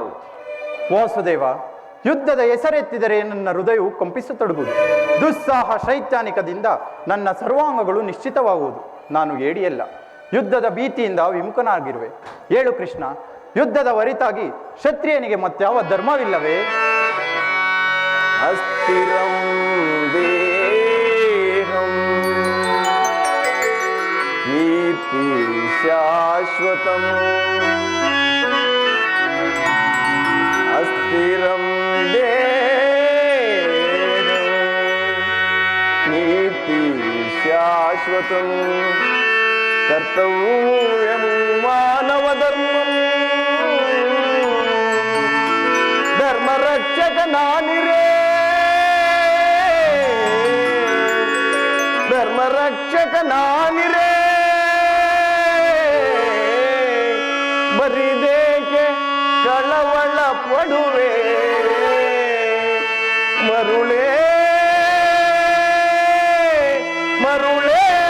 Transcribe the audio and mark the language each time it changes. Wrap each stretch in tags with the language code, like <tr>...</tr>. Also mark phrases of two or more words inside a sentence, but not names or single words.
<kn>ವಾಸುದೇವ, ಯುದ್ಧದ ಹೆಸರೆತ್ತಿದರೆ ನನ್ನ ಹೃದಯವು ಕಂಪಿಸತೊಡಗುವುದು. ದುಸ್ಸಾಹ ಶೈತ್ಯಾನಿಕದಿಂದ ನನ್ನ ಸರ್ವಾಂಗಗಳು ನಿಶ್ಚಿತವಾಗುವುದು. ನಾನು ಏಡಿಯಲ್ಲ, ಯುದ್ಧದ ಭೀತಿಯಿಂದ ವಿಮುಖನಾಗಿರುವೆ. ಹೇಳು ಕೃಷ್ಣ, ಯುದ್ಧದ ಹೊರತಾಗಿ ಕ್ಷತ್ರಿಯನಿಗೆ ಮತ್ಯಾವ ಧರ್ಮವಿಲ್ಲವೇ?</kn> <sa>ಅಸ್ಥಿರಂ ದೇಹಂ ಕೀರ್ತಿ ಶಾಶ್ವತಂ. ಅಸ್ಥಿರಂ ದೇಹಂ ಕೀರ್ತಿ ಶಾಶ್ವತಂ. ಕರ್ತವ್ಯಂ ಮಾನವ ಧರ್ಮಂ.</sa> <kn>ಧರ್ಮ ರಕ್ಷಕ ನಾನಿರೇ, ಧರ್ಮ ರಕ್ಷಕ ನಾನಿರೇ. ಬರಿದೇಕೆ ಕಳವಳ ಪಡುವೆ ಮರುಳೇ ಮರುಳೇ.</kn>